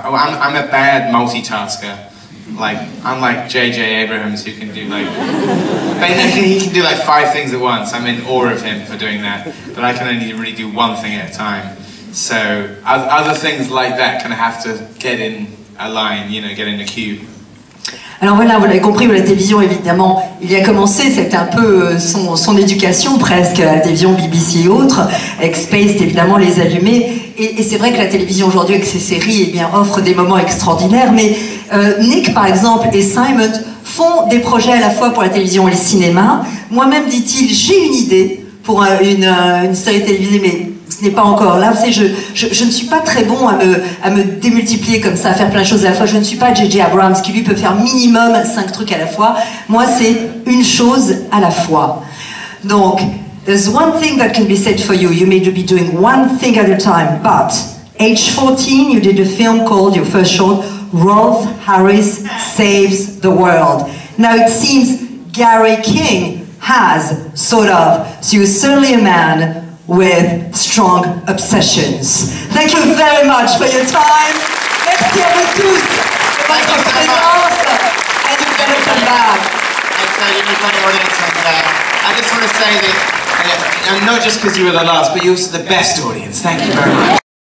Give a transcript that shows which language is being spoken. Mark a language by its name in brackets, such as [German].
[English] I'm a bad multitasker. Like, unlike J.J. Abrams, who can do he can do like 5 things at once. I'm in awe of him for doing that, but I can only really do one thing at a time. So other things like that kind of have to get in a line, you know, get in a queue. [French] Alors voilà, vous l'avez compris, la télévision, évidemment, il y a commencé, c'était un peu son éducation presque, à la télévision BBC et autres, avec Spaced, évidemment, les allumés. Et c'est vrai que la télévision aujourd'hui, avec ses séries, eh bien, offre des moments extraordinaires. Mais Nick, par exemple, et Simon font des projets à la fois pour la télévision et le cinéma. Moi-même, dit-il, j'ai une idée pour une série télévisée, mais ce n'est pas encore là. Vous savez, je ne suis pas très bon à me démultiplier comme ça, à faire plein de choses à la fois. Je ne suis pas J.J. Abrams qui lui peut faire minimum 5 trucs à la fois. Moi, c'est une chose à la fois. [English] Donc, there's one thing that can be said for you. You may be doing one thing at a time, but age 14, you did a film called, your first short, Rolf Harris Saves the World. Now, it seems Gary King has, sort of. So you're certainly a man with strong obsessions. Thank you very much for your time. [French] Merci à vous tous de votre présence. [English] And you're going to come back. Thanks, you've got the audience, and I just want to say that, and not just because you were the last, but you're also the best audience. Thank you very much.